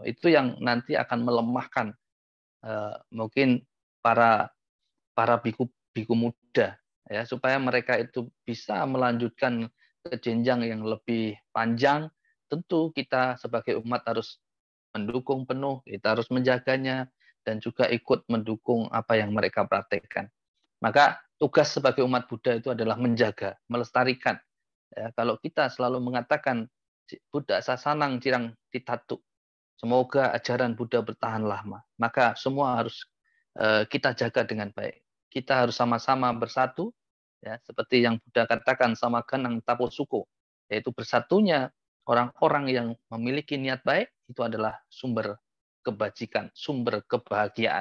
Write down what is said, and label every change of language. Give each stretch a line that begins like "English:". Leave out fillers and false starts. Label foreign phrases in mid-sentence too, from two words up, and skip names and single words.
Indonesian: Itu yang nanti akan melemahkan mungkin para biku muda, ya, supaya mereka itu bisa melanjutkan ke jenjang yang lebih panjang. Tentu kita sebagai umat harus mendukung penuh, kita harus menjaganya dan juga ikut mendukung apa yang mereka praktekkan. Maka tugas sebagai umat Buddha itu adalah menjaga, melestarikan. Ya, kalau kita selalu mengatakan
Pali: Buddha sasanang cirang ditatu,
Indonesian: semoga ajaran Buddha bertahan lama, maka semua harus kita jaga dengan baik. Kita harus sama-sama bersatu, ya, seperti yang Buddha katakan
Pali: sama ganang tapo suko,
Indonesian: yaitu bersatunya orang-orang yang memiliki niat baik itu adalah sumber kebajikan, sumber kebahagiaan.